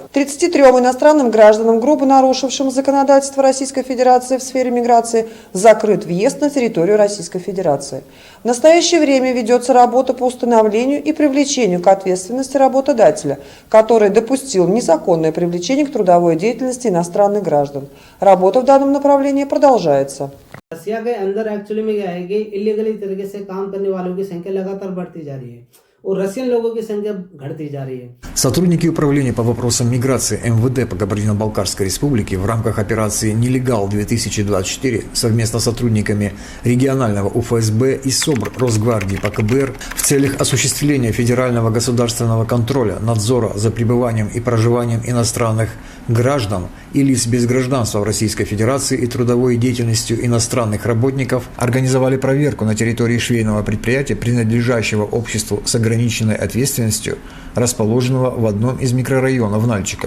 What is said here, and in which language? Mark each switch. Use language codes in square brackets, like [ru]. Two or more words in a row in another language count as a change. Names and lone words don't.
[ru] 33 иностранным гражданам, грубо нарушившим законодательство Российской Федерации в сфере миграции, закрыт въезд на территорию Российской Федерации. В настоящее время ведется работа по установлению и привлечению к ответственности работодателя, который допустил незаконное привлечение к трудовой деятельности иностранных граждан. Работа в данном направлении продолжается. [hi] रसिया के अंदर एक्चुअली में क्या है कि इलीगली तरीके से काम करने वालों की संख्या लगातार बढ़ती जा रही है और रशियन लोगों की संख्या घटती जा रही है। [ru] Сотрудники Управления по вопросам миграции МВД по Кабардино-Балкарской республике в рамках операции «Нелегал-2024» совместно с сотрудниками регионального УФСБ и СОБР Росгвардии по КБР в целях осуществления федерального государственного контроля, надзора за пребыванием и проживанием иностранных граждан и лиц без гражданства в Российской Федерации и трудовой деятельностью иностранных работников организовали проверку на территории швейного предприятия, принадлежащего обществу с ограниченной ответственностью, расположенного в одном из микрорайонов Нальчика.